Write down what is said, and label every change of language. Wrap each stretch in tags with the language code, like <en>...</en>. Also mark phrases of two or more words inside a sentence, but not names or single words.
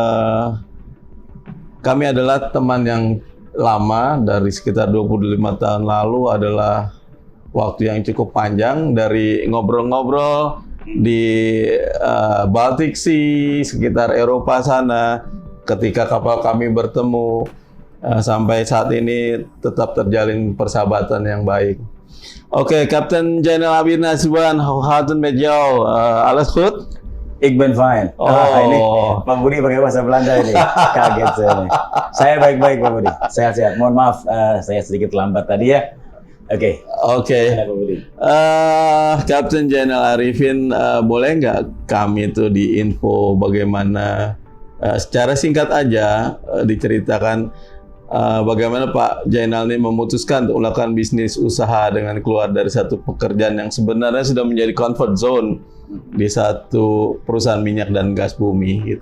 <id>Kami adalah teman yang lama, dari sekitar 25 tahun lalu, adalah waktu yang cukup panjang, dari ngobrol-ngobrol di Baltic Sea, sekitar Eropa sana, ketika kapal kami bertemu, sampai saat ini tetap terjalin persahabatan yang baik. Oke, Kapten Jenderal Arifin Hasibuan,</id> <en>how met you?</en> <nl>Alles goed? Ik ben fine.</nl> <id>Ini Pak Budi pakai bahasa Belanda ini. Kaget saya nih. Saya baik-baik Pak Budi. Sehat-sehat. Mohon maaf, saya sedikit lambat tadi ya. Oke. Pak Budi. Kapten Jenderal Arifin, boleh nggak kami itu diinfo bagaimana, secara singkat aja, diceritakan bagaimana Pak Jenderal ini memutuskan untuk melakukan bisnis usaha dengan keluar dari satu pekerjaan yang sebenarnya sudah menjadi</id> <en>comfort zone</en> <id>di satu perusahaan minyak dan gas bumi gitu.</id>